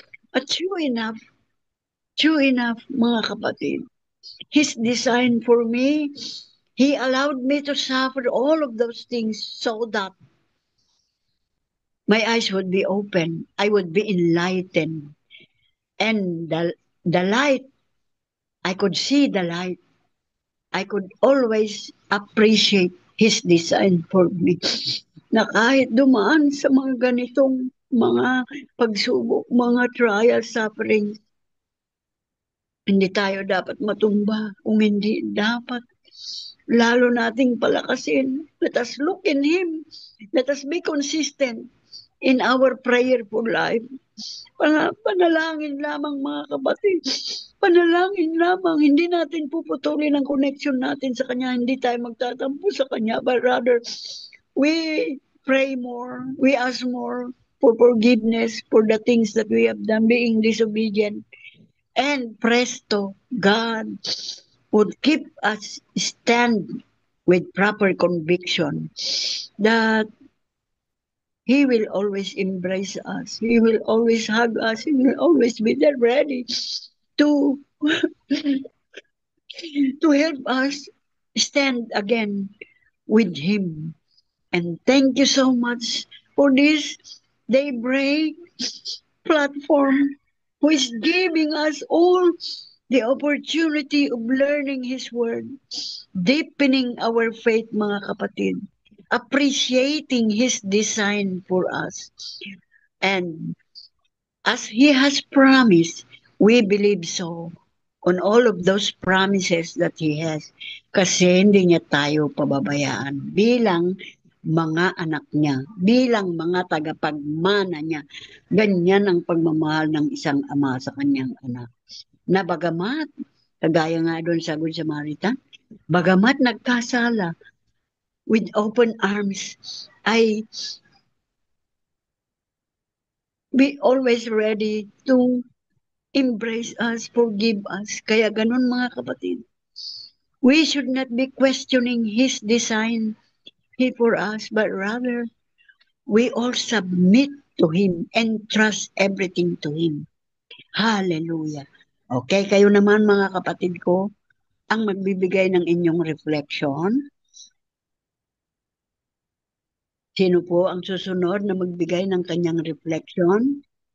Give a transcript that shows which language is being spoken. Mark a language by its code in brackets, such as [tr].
[en] At true enough, [tl] mga kapatid, [en] His design for me, He allowed me to suffer all of those things so that My eyes would be open. I would be enlightened. And the light, I could see the light. I could always appreciate His design for me. [tl] Na kahit dumaan sa mga ganitong mga pagsubok, mga trial, suffering, hindi tayo dapat matumba. Kung hindi, dapat lalo nating palakasin. [en] Let us look in Him. Let us be consistent in our prayerful life. [tl] Panalangin lamang mga kapatid. Panalangin lamang. Hindi natin puputulin ang connection natin sa Kanya. Hindi tayo magtatampo sa Kanya. [en] But rather, we pray more. We ask more for forgiveness for the things that we have done, being disobedient. And presto, God would keep us stand with proper conviction that He will always embrace us. He will always hug us. He will always be there ready to to help us stand again with Him. And thank you so much for this daybreak platform who is giving us all the opportunity of learning His Word, deepening our faith, [tl] mga kapatid, [en] appreciating His design for us. And as He has promised, we believe so on all of those promises that He has. [tl] Kasi hindi niya tayo pababayaan bilang mga anak niya, bilang mga tagapagmana niya. Ganyan ang pagmamahal ng isang ama sa kanyang anak. Na bagamat, kagaya nga doon sa [en] Good Samaritan, [tl] bagamat nagkasala, [en] with open arms, ay be always ready to embrace us, forgive us. [tl] Kaya ganun mga kapatid. [en] We should not be questioning His design for us, but rather we all submit to Him and trust everything to Him. Hallelujah. [tl] Okay, kayo naman mga kapatid ko, ang magbibigay ng inyong reflection. Sino po ang susunod na magbigay ng kanyang reflection?